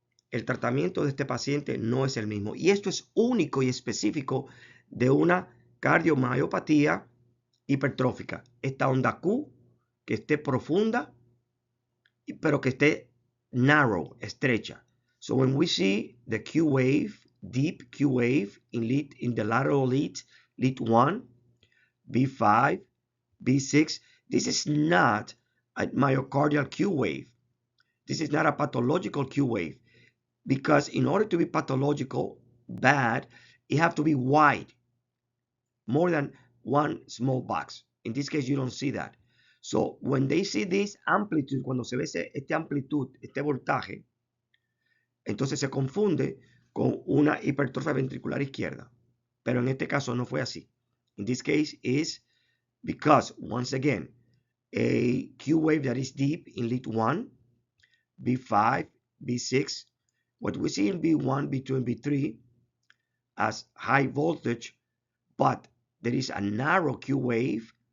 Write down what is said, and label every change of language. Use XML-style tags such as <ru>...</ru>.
<es>El tratamiento de este paciente no es el mismo. Y esto es único y específico de una cardiomiopatía hipertrófica. Esta onda Q que esté profunda, pero que esté narrow, estrecha.</es> <en>So when we see the Q wave, deep Q wave in the lateral leads, lead 1, B5, B6, this is not a myocardial Q wave. This is not a pathological Q wave. Because in order to be pathological, bad, it have to be wide, more than one small box. In this case, you don't see that. So when they see this amplitude,</en> <es>cuando se ve esta amplitud, este voltaje, entonces se confunde con una hipertrofia ventricular izquierda. Pero en este caso no fue así.</es> <en>In this case is because, once again, a Q wave that is deep in lead 1, B5, B6, what we see in B1, B2, and B3 as high voltage, but there is a narrow Q wave.</en>